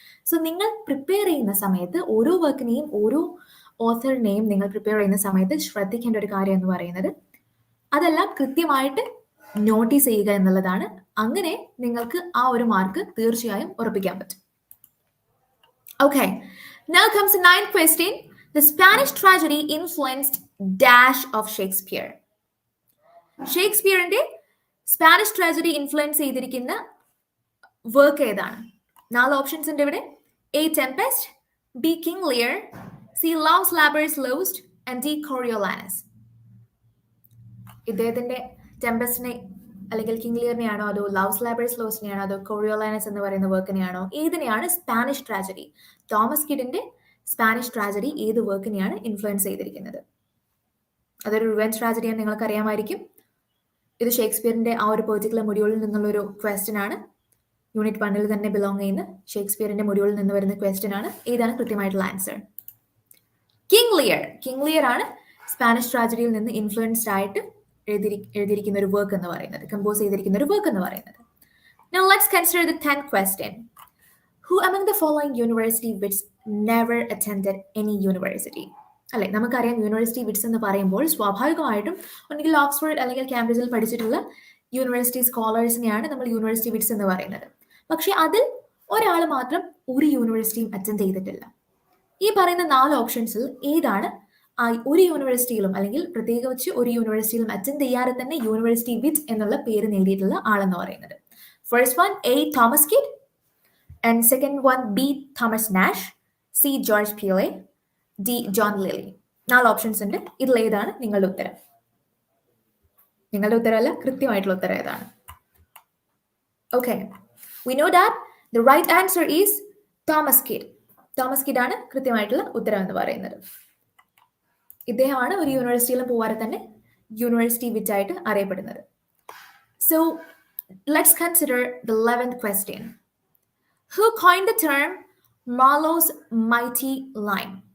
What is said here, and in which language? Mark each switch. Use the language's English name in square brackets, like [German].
[Malayalam] So നിങ്ങൾ prepare ചെയ്യുന്ന സമയത്ത് ഓരോ വർക്കിനെയും ഓരോ ഓഥറിനെയും നിങ്ങൾ പ്രിപ്പയർ ചെയ്യുന്ന സമയത്ത് ശ്രദ്ധിക്കേണ്ട ഒരു കാര്യം എന്ന് പറയുന്നത് അതെല്ലാം കൃത്യമായിട്ട് നോട്ടീസ് ചെയ്യുക എന്നുള്ളതാണ്. അങ്ങനെ നിങ്ങൾക്ക് ആ ഒരു മാർക്ക് തീർച്ചയായും ഉറപ്പിക്കാൻ പറ്റും. [English] Okay, now comes the ninth question. The Spanish tragedy influenced dash of Shakespeare. [Malayalam] ഷേക്സ്പിയറിന്റെ Spanish tragedy influence ചെയ്തിരിക്കുന്ന വർക്ക് ഏതാണ്? 4 ഓപ്ഷൻസ് ഉണ്ട് ഇവിടെ. A Tempest, B king Lear, C loves labours lost and D കോറിയോലാനസ്. ഇദ്ദേഹത്തിന്റെ ടെംപെസ്റ്റിനെ അല്ലെങ്കിൽ കിങ് ലിയറിനെയാണോ, അതോ ലവ്സ് ലാബേഴ്സ് ലോസ്റ്റിനെയാണോ, അതോ കോറിയോലാനസ് എന്ന് പറയുന്ന വർക്കിനെയാണോ, ഏതിനെയാണ് Spanish tragedy, Thomas കിഡിന്റെ Spanish tragedy ഏത് വർക്കിനെയാണ് ഇൻഫ്ലുവൻസ് ചെയ്തിരിക്കുന്നത്? അതൊരു റിവെഞ്ച് ട്രാജഡിയാണ്, നിങ്ങൾക്ക് അറിയാമായിരിക്കും. ഇത് ഷേക്സ്പിയറിന്റെ ആ ഒരു പെർട്ടിക്കുലർ മൊഡ്യൂളിൽ നിന്നുള്ളൊരു ക്വസ്റ്റ്യൻ ആണ്. യൂണിറ്റ് 1 തന്നെ ബിലോങ് ചെയ്യുന്ന ഷേക്സ്പിയറിന്റെ മൊഡ്യൂളിൽ നിന്ന് വരുന്ന ക്വസ്റ്റ്യൻ ആണ്. ഏതാണ് കൃത്യമായിട്ടുള്ള answer? King Lear. King Lear ആണ് സ്പാനിഷ് ട്രാജഡിയിൽ നിന്ന് ഇൻഫ്ലുവൻസ്ഡ് ആയിട്ട് എഴുതിയിരിക്കുന്ന ഒരു വർക്ക് എന്ന് പറയുന്നത്, കമ്പോസ് ചെയ്തിരിക്കുന്ന ഒരു വർക്ക് എന്ന് പറയുന്നത്. [English] Now let's consider the 10th question. Who among the following university wits never attended any university? [Malayalam] അല്ലെ, നമുക്കറിയാം യൂണിവേഴ്സിറ്റി വിറ്റ്സ് എന്ന് പറയുമ്പോൾ സ്വാഭാവികമായിട്ടും ഒന്നുകിൽ ഓക്സ്ഫോർഡ് അല്ലെങ്കിൽ കാംബ്രിഡ്ജിൽ പഠിച്ചിട്ടുള്ള യൂണിവേഴ്സിറ്റി സ്കോളേഴ്സിനെയാണ് നമ്മൾ യൂണിവേഴ്സിറ്റി വിറ്റ്സ് എന്ന് പറയുന്നത്. പക്ഷെ അതിൽ ഒരാൾ മാത്രം ഒരു യൂണിവേഴ്സിറ്റിയും അറ്റൻഡ് ചെയ്തിട്ടില്ല. ഈ പറയുന്ന 4 ഓപ്ഷൻസിൽ ഏതാണ് ആ ഒരു യൂണിവേഴ്സിറ്റിയിലും അല്ലെങ്കിൽ പ്രത്യേകിച്ച് ഒരു യൂണിവേഴ്സിറ്റിയിലും അറ്റൻഡ് ചെയ്യാതെ തന്നെ യൂണിവേഴ്സിറ്റി വിറ്റ് എന്നുള്ള പേര് നേടിയിട്ടുള്ള ആളെന്ന് പറയുന്നത്? First one A Thomas kid, and second one B Thomas Nash, C George പിയലെ, D John Lily. 4 options ഉണ്ട്. ഇതിൽ ഏതാണ് നിങ്ങളുടെ ഉത്തരം? നിങ്ങളുടെ ഉത്തരമല്ല, കൃത്യമായിട്ടുള്ള ഉത്തരം ഏതാണ്? [English] Okay, we know that the right answer is Thomas Kyd. [Malayalam] Thomas kid ആണ് കൃത്യമായിട്ടുള്ള ഉത്തരം എന്ന് പറയുന്നത്. ഇദ്ദേഹമാണ് ഒരു യൂണിവേഴ്സിറ്റിയിലും പോവാതെ തന്നെ യൂണിവേഴ്സിറ്റി വിറ്റ് ആയിട്ട് അറിയപ്പെടുന്നത്. [English] So let's consider the 11th question. Who coined the term Marlowe's mighty line?